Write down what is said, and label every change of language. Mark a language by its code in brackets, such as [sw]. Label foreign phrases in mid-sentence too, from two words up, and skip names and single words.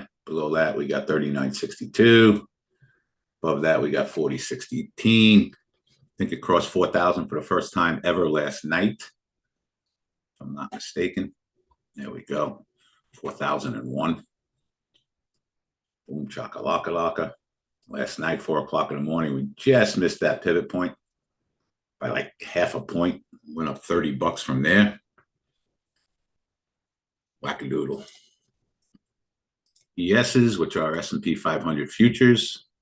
[en] Below that, we got 39.62. Above that, we got 40.16. I think it crossed 4,000 for the first time ever last night, if I'm not mistaken. There we go. 4,001. Boom, chaka-laka-laka. Last night, 4 o'clock in the morning, we just missed that pivot point by like half a point. Went up $30 from there. Wackadoodle. ESs, which are S&P 500 futures.